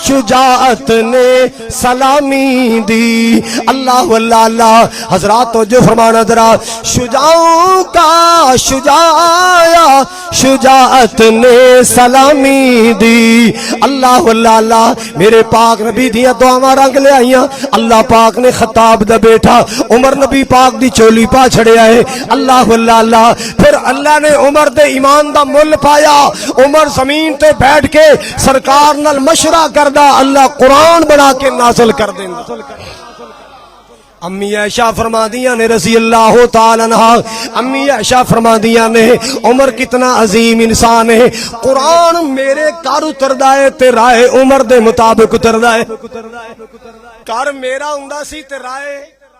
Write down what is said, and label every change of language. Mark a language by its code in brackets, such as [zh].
[ur] شجاعت نے سلامی دی. اللہ اللہ اللہ. حضرات توجہ فرمانا ذرا. شجاعوں کا شجاع شجاعت نے سلامی دی. [pa] اللہ اللہ اللہ. میرے پاک نبی دیا دعاواں رنگ لے آئیاں. اللہ پاک نے خطاب دا بیٹا عمر نبی پاک دی چولی پا چھڑیا ہے. اللہ اللہ اللہ. پھر اللہ نے عمر دے ایمان دا مل پایا. عمر زمین تے بیٹھ کے سرکار نال مشورہ کردا اللہ قرآن بنا کے نازل کر دیندا. امی عائشہ فرمادیاں نے رضی اللہ تعالی عنہ, امی عائشہ فرمادیاں نے عمر کتنا عظیم انسان ہے. قرآن میرے کار اتردا ہے تے رائے عمر دے مطابق اتردا ہے. کار میرا ہوندا سی تے رائے